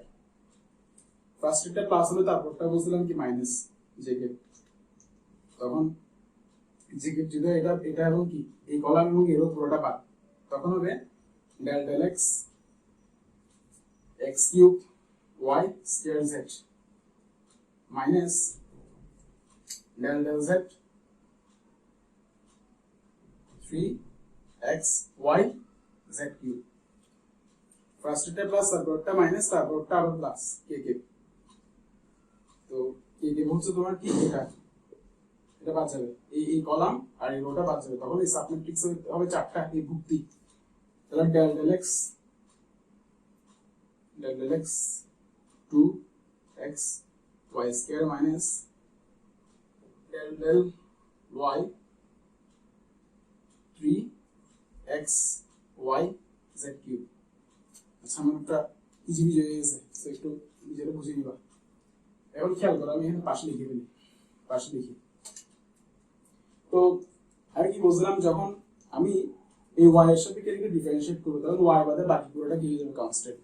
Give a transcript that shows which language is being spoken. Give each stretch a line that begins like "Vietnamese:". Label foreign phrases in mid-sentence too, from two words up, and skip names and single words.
Bangla: ফার্স্ট এটা প্লাস হলো, তারপরটা বলছিলাম কি মাইনাস জেকে, তখন জেকে যদি এটা এবং কি এই কলাম এবং এর পুরোটা বাদ, তখন হবে
English: del del
Bangla: x x কিউব y স্কয়ার z মাইনাস del del z 3x y z কিউব। ফার্স্ট এটা প্লাস, তারপরটা মাইনাস, তারপরটা আবার প্লাস কে কে। তো কে কে হচ্ছে তোমার কি এটা বাদ যাবে, এই কলাম আর এই রোটা বাদ যাবে, তখন এই সাবমেট্রিক্স হবে চারটা এই ভুক্তি। তাহলে del del x 2x y স্কয়ার মাইনাস del del y 3x y z কিউব। আচ্ছা আমার একটা
English: easy busy
Bangla: হয়ে গেছে, তো একটু নিজেরা বুঝে নিবা। এখন খেয়াল করো, আমি এখানে পাশে লিখে ফেলি, পাশে লিখি। তো আমি কি বলছিলাম, যখন আমি এই y এর সাথে এটাকে ডিফারেন্সিয়েট করব, তাহলে y বাদে বাকি পুরোটা কি হয়ে যাবে, কনস্ট্যান্ট।